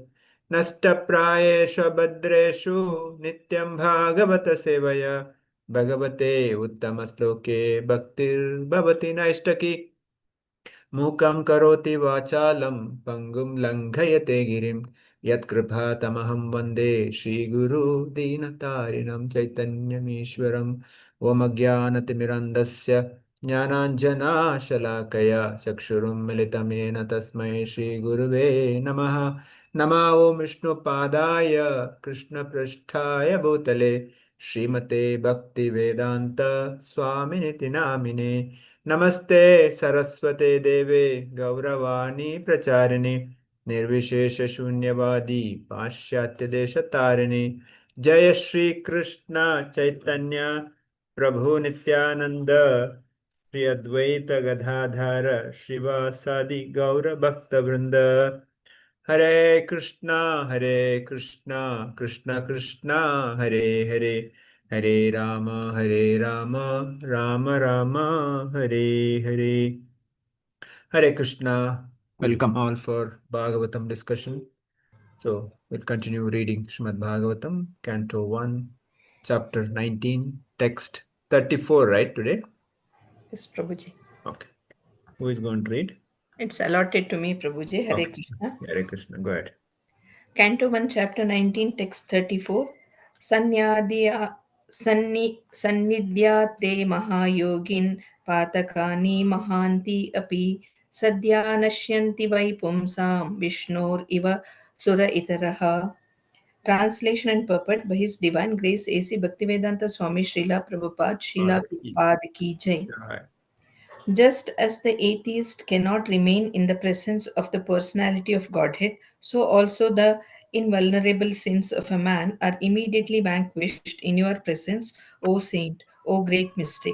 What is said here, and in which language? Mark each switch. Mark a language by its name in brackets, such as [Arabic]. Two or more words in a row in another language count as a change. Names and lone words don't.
[Sanskrit] ನಷ್ಟಪ್ರಾಯೇಷು ಭದ್ರೇಷು ನಿತ್ಯಂ ಭಾಗವತ ಸೇವಯ ಭಗವತೆ ಉತ್ತಮ ಶ್ಲೋಕೆ ಭಕ್ತಿರ್ಭವತಿ ನೈಷ್ಟಕಿ. ಮೂಕಂ ಕರೋತಿ ವಾಚಾಲಂ ಪಂಗುಂ ಲಂಘಯತೆ ಗಿರಿಂ ಯತ್ಕೃಪಾತಮಹಂ ವಂದೇ ಶ್ರೀಗುರು ದೀನತಾರಿಣಂ ಚೈತನ್ಯಮೀಶ್ವರಂ. ಓಂ ಅಜ್ಞಾನತಿಮಿರಂಧಸ್ಯ ಜ್ಞಾನಾಂಜನಾಶಲಾಕಯ ಚಕ್ಷುರುನ್ಮಿಲಿತಂ ಯೇನ ತಸ್ಮೈ ಶ್ರೀಗುರುವೇ ನಮಃ. ನಮಃ ಓಂ ವಿಷ್ಣುಪಾದಾಯ ಕೃಷ್ಣಪೃಷ್ಠಾಯ ಭೂತಲೆ ಶ್ರೀಮತೆ ಭಕ್ತಿವೇದಾಂತ ಸ್ವಾಮಿನಿತಿ ನಾಮಿನೇ. ನಮಸ್ತೆ ಸರಸ್ವತೆ ದೇವೆ ಗೌರವಾಣಿ ಪ್ರಚಾರಿಣಿ ನಿರ್ವಿಶೇಷ ಶೂನ್ಯವಾದಿ ಪಾಶ್ಚಾತ್ಯ ದೇಶ ತಾರಿಣಿ. ಜಯ ಶ್ರೀ ಕೃಷ್ಣ ಚೈತನ್ಯ ಪ್ರಭು ನಿತ್ಯಾನಂದ ಶ್ರೀ ಅದ್ವೈತ ಗದಾಧರ ಶ್ರೀವಾಸಾದಿ ಗೌರ ಭಕ್ತ ವೃಂದ. ಹರೇ ಕೃಷ್ಣ ಕೃಷ್ಣ ಕೃಷ್ಣ ಹರೇ ಹರೇ ಹರೇ ರಾಮ ರಾಮ ರಾಮ ಹರೇ ಹರೇ. [English] Hare Krishna. Welcome all for Bhagavatam discussion. So we'll continue reading Srimad Bhagavatam, Canto 1, Chapter 19, Text 34, right, today? Yes, Prabhuji. Okay. Who is going to read? It's allotted to me, Prabhuji. Hare Okay. Krishna. Hare Krishna. Go ahead. Canto 1, Chapter 19, Text 34. [Sanskrit] Sannidhyate mahayogin patakani mahanti api sadhya nashyanti vai pumsam vishnor iva sura itaraha. [English] Translation and purport by His Divine Grace A.C. Bhaktivedanta Swami Srila Prabhupada Srila Prabhupada Ki Jai. Right. Just as the atheist cannot remain in the presence of the personality of Godhead, so also the invulnerable sins of a man are immediately vanquished in your presence, O saint, O great mystic.